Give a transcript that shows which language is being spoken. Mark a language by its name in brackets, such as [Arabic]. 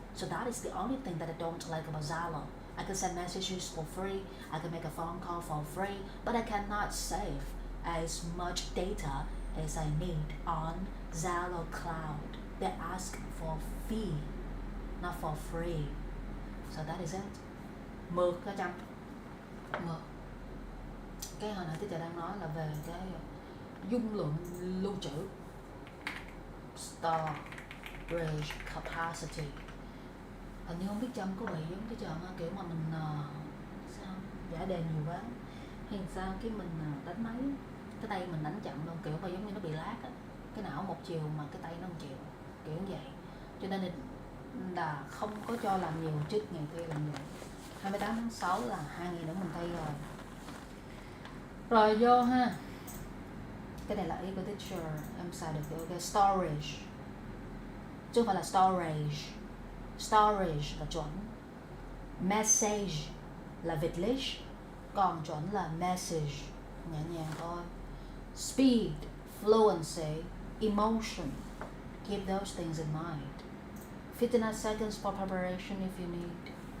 [English] So that is the only thing that I don't like about Zalo. I can send messages for free, I can make a phone call for free, but I cannot save as much data as I need on Zalo Cloud. They ask for fee, not for free. So that is it. [Vietnamese] Mượt cả trăm. Mượt. Cái hồi nãy tôi đang nói là về cái dung lượng lưu trữ, storage capacity. Hình như không biết Trâm có bị giống cái trò kiểu mà mình sao giả đề nhiều quá hay sao cái mình đánh máy, cái tay mình đánh chậm luôn, kiểu mà giống như nó bị lag á, cái não một chiều mà cái tay nó một chiều, kiểu như vậy. Cho nên là không có cho làm nhiều trước ngày thi làm vậy. 28 tháng 6 là 2 ngày nữa mình thi rồi. Rồi vô ha. Cái này là ý của teacher, em xài được cái storage, chứ không phải là storage. Storage là chuẩn, message là Việt Lý, còn chuẩn là message, nhẹ nhàng thôi. [English] Speed, fluency, emotion, keep those things in mind. 59 seconds for preparation if you need.